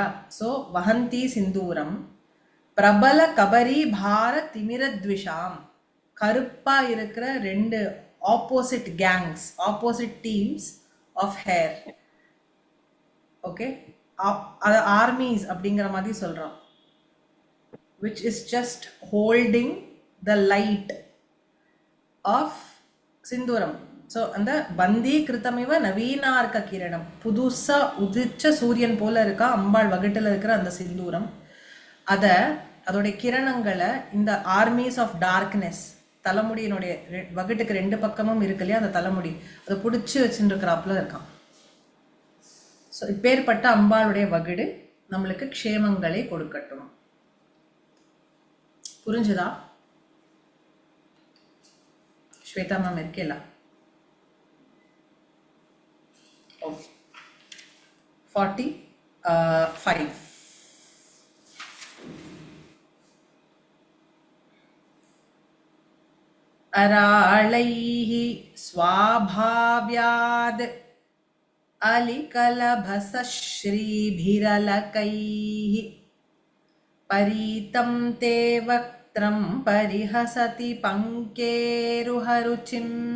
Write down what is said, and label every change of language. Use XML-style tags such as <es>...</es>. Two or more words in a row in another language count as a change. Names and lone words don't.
<ta>ஸோ</ta> <sa>वहन्ति सिन्दूरं प्रबल कबरी भार तिमिरद्विषाम्,</sa> <ta>கருப்பா இருக்கிற ரெண்டு</ta> <en>opposite gangs, opposite teams of hair.</en> <ta>ஓகே, அது ஆர்மிஸ் அப்படிங்கிற மாதிரி சொல்றோம்.</ta> <en>which is just holding the light of சிந்தூரம்.</en> <ta>ஸோ அந்த</ta> <sa>बन्दी कृतमिव नवीनार्क किरणम्,</sa> <ta>புதுசா உதிச்ச சூரியன் போல இருக்கா அம்பாள் வகுட்டில் இருக்கிற அந்த சிந்தூரம். அதோடைய கிரணங்களை இந்த</ta> <en>armies of darkness,</en> <ta>தலைமுடியினுடைய வகுட்டுக்கு ரெண்டு பக்கமும் இருக்கு இல்லையா, அந்த தலைமுடி அதை பிடிச்சி வச்சுட்டு இருக்கிறாப்புல இருக்கான். ஸோ இப்பேற்பட்ட அம்பாளுடைய வகுடு நம்மளுக்கு க்ஷேமங்களை கொடுக்கட்டும். புரிஞ்சுதா? ஸ்வேதா மேம் இருக்கேல? ஓகே, 45.</ta> <sa>अराळैः स्वाभाव्याद् अलिकलभसश्रीभिरलकैः परीतं ते वक्त्रं परिहसति पङ्केरुहरुचिं</sa>